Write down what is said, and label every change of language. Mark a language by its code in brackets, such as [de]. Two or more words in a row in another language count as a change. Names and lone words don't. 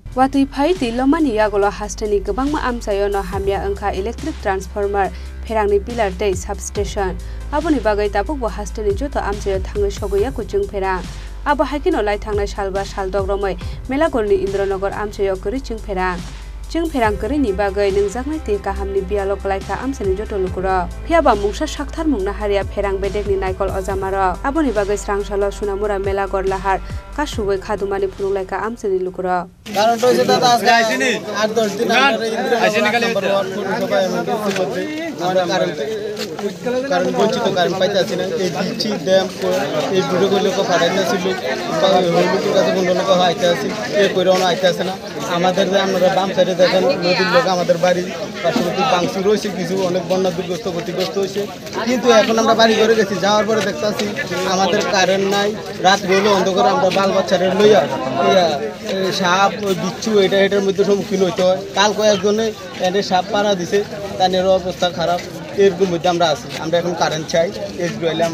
[trp] वातुइ फाइ तिलमानि यागलो हास्टेनि गोबांमा आमसायो न हामिया अंखा इलेक्ट्रिक ट्रान्सफर्मर फेरांनि पिलार दै सबस्टेशन आबनि बागै ताबुक हास्टेनि जतो आमसायो थांनाय सगैया को चिंफेरां आबो हाइकिनो लाई थांनाय सालबा सालदग्रमै मेलागरनि इन्द्रनगर आमसायो करि चिंफेरां करिनि बागै नोंजागनाय ते काहामनि बियालक लाइका आमसेनि जतो लुकुरा फियाबा मुंसा साखथार मुंना हारिया फेरां बेदेगनि नायकल अजामारा आबनि बागै स्रां सालो सुनामुरा मेलागर लाहार कासुबै खादुमानि फुनुं लाइका आमसेनि लुकुरा [bn] কারণ হইছে দাদা আজকে আইছিনি 8-10 দিন আমরা নাম্বার 1 পৌরসভায় আমাদের মধ্যে আমরা কারণ বঞ্চিত কারণ পাইতাছি না এই দিচ্ছি ড্যাম এই ভিডিওগুলো কো পাঠাইতাছিল হলুদের কাছে বন্ধ লোক আইতাছি এই কইরাও না আইতাছে না আমাদের যে আমরা বাম সাইডে দেখেন নদীর লোক আমাদের বাড়ি পার্শ্ববর্তী বাংসি রয়েছে কিছু অনেক বন্যা দুর্গস্ত ক্ষতিগ্রস্ত হয়েছে কিন্তু এখন আমরা বাড়ি ঘরে গেছি যাওয়ার পরে দেখতাছি আমাদের কারেন্ট নাই রাত হলো অন্ধকার আমরা বাল বাচ্চারে লইয়া সাপ বিচ্ছু এটার মধ্যে সম্মুখীন হইতে হয় কাল কয়েকজনে এনে সাপ পাড়া দিছে তাদের অবস্থা খারাপ এরকম মধ্যে আমরা আছি আমরা এখন কারেন্ট চাই এসবিআইলাম